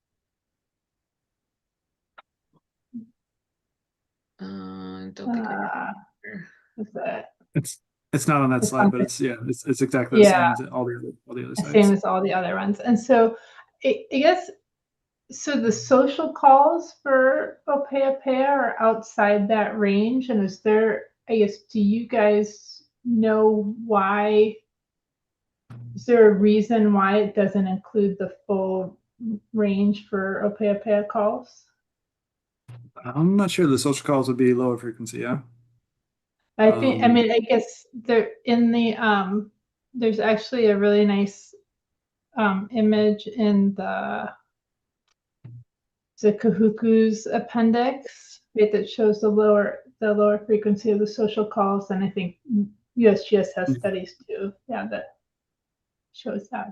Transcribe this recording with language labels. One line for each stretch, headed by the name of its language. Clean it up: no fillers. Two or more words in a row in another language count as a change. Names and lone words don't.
English: Don't think is that? It's not on that slide, but it's exactly the same as all the other sites. Same as all the other ones. And so I guess so the social calls for ʻōpeʻapeʻa are outside that range. And is there, I guess, do you guys know why? Is there a reason why it doesn't include the full range for ʻōpeʻapeʻa calls? I'm not sure the social calls would be lower frequency, yeah. I think, I mean, I guess there in the, there's actually a really nice image in the Kahuku's appendix, right, that shows the lower frequency of the social calls, and I think USGS has studies too, yeah, that shows that.